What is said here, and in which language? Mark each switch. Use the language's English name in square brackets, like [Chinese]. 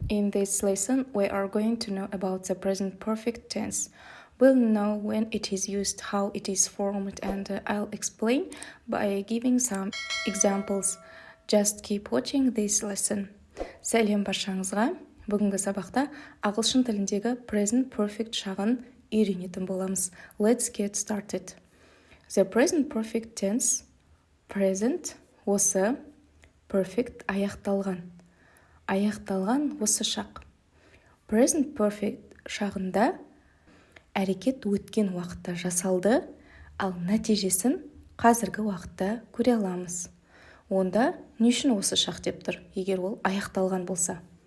[English] In this lesson, we are going to know about the present perfect tense. We'll know when it is used, how it is formed, and I'll explain by giving some examples. Just keep watching this lesson. [Kazakh] Сәлем баршаңызға. Бүгінгі сабақта ағылшын тіліндегі present perfect шағын үйренетін боламыз. [English] Let's get started. The present perfect tense, present [Kazakh] осы, [English] perfect [Kazakh] аяқталған. Аяқталған осы шақ. Present perfect шағында әрекет өткен уақытта жасалды, ал нәтижесін қазіргі уақытта көре аламыз. Онда не үшін осы шақ деп тұр, егер ол аяқталған болса?